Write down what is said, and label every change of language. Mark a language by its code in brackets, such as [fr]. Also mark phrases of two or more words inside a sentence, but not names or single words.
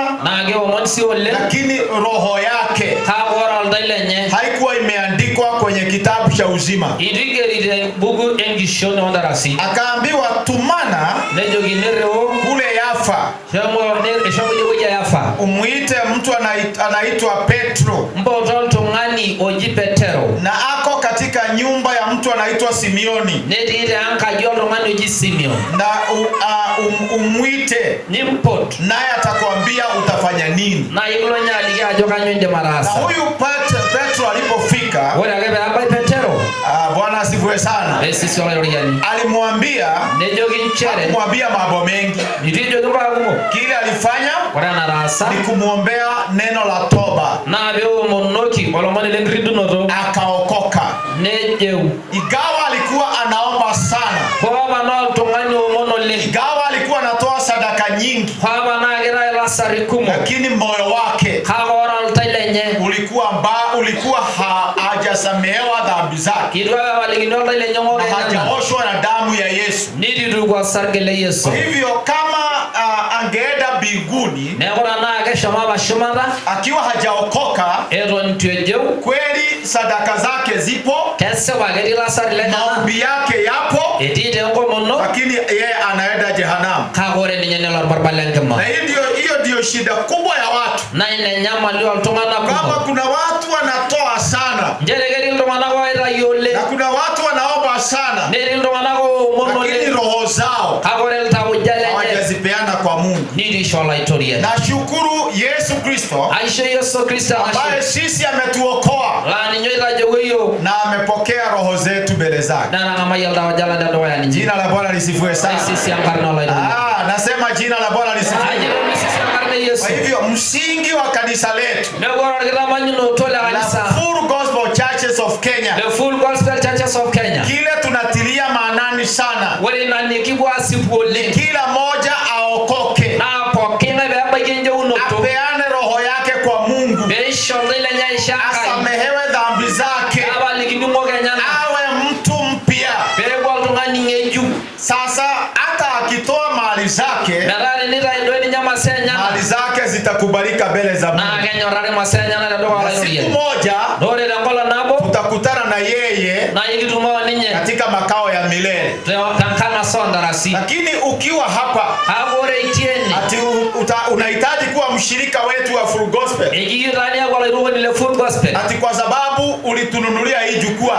[mas] na keomon si oleng, [sw] lakini roho yake [mas] ore oltau lenye [sw] haikuwa imeandikwa kwenye kitabu cha uzima. [mas] Itigerite buku enkishon ondarasi. [sw] Akaambiwa tumana [mas] nejoki nereo [sw] kule Yafa, [mas] eshomo ewueji ya Yafa, [sw] umuite mtu anaitwa Petro, [mas] mpoto oltung'ani oji Petero, [sw] na ako katika nyumba ya mtu anaitwa Simioni, [mas] netii tenkaji oltung'ani oji Simeon, [sw] na umwite [mas] nimpot, [sw] naye atakwambia utafanya nini. [mas] na ilo nyaliki ajo kanyo indim ataasa. [sw] Na huyu Petro alipofika, [mas] ore ake peebai Petero, [sw] Bwana asifiwe sana, [mas] esisi olairoriani, [sw] alimwambia [mas] nejoki nchere, [sw] kumwambia mambo mengi. [mas] nitijoki mbaa kumok. [sw] Kile alifanya [mas] ore enataasa [sw] ni kumwombea neno la toba, [mas] naa peomonoki olomoni lenkiridunoto, [sw] akaokoka. [mas] nejeu [sw] Igawa alikuwa anaomba sana, [mas] kwapa naa oltung'ani omon oleng, [sw] igawa alikuwa anatoa sadaka nyingi, [mas] kwapa naa ketai ilasari kumok, [sw] lakini moyo wake [mas] kake ore oltau lenye [sw] ulikuwa hajasamehewa dhambi zake, [mas] itu ake epalikini oltau lenye ng'ole [sw] na hajaoshwa na damu ya Yesu. [mas] nitituku osarge le Yesu. [sw] Kwa hivyo kama angeenda mbinguni [mas] neeku tenaa keshomo apa shumata [sw] akiwa hajaokoka, [mas] eton itu ejeu, [sw] kweli sadaka zake zipo, [mas] kesipa ketii ilasari lenyana, [sw] maombi yake yapo, [mas] etii tenkomono, [sw] lakini yeye anaenda jehanamu. [mas] kake ore ninye nelo orbarbar lenkima. [sw] Na hiyo ndio shida kubwa ya watu. [mas] Na ina nyamali oltung'anak [sw] Kama [mas] kumok. [sw] kuna watu wanatoa sana, [mas] Njere ketii iltung'anak oitayu oleng, [sw] na kuna watu wanaomba sana, [mas] netii iltung'anak oomon [sw] lakini [mas] oleng, [sw] roho zao [mas] kake ore iltauja lenye [sw] hawajazipeana kwa Mungu. [mas] nitu isho olaitoriani. [sw] Nashukuru Yesu Kristo [mas] Aisho Yesu Kristo [sw] ambaye sisi ametuokoa [mas] laa ninye oitajoki iyiok [sw] na amepokea roho zetu mbele zake. [mas] netang'amayie iltauja lang tedukuya ninche. [sw] Jina la Bwana lisifiwe sana. [mas] Aisisi enkarna olairoriani. [sw] Nasema jina la Bwana lisifiwe. [mas] Aisisi enkarna Yesu. [sw] Kwa hivyo msingi wa kanisa letu, [mas] neeku ore orkitamanyunoto le kanisa, [sw] the Full Gospel Churches of Kenya, [mas] the Full Gospel Churches of Kenya, [sw] kile tunatilia maanani sana, [mas] ore ina nikipuo asipu oleng, [sw] kila moja aokoke, [mas] naa pooki ng'ae peebaiki enjeunoto, [sw] apeane roho yake kwa Mungu, [mas] peisho oltau lenye aisho Enkai, [sw] asamehewe dhambi zake, [mas] peepalikini ng'ok enyenak, [sw] awe mtu mpya. [mas] peeku oltung'ani ng'ejuk. [sw] Sasa hata akitoa mali zake, [mas] metaa tenitayu duo ninye masaa enyenak, [sw] mali zake zitakubalika mbele za [mas] naa [sw] Mungu. [mas] kenyorrari masaa enyenak tedukuya [sw] Na siku [mas] olairoriani. [sw] moja [mas] Ore tenkolong nabo [sw] utakutana na yeye [mas] na yigitumo ninye [sw] katika makao ya milele. [mas] Tankana sondarasi. [sw] Lakini ukiwa hapa [mas] agore itieni [sw] ati unahitaji kuwa mshirika wetu wa Full Gospel, [mas] igirani agora irugo ni le Full Gospel, [sw] ati kwa sababu ulitununulia hii jukwaa,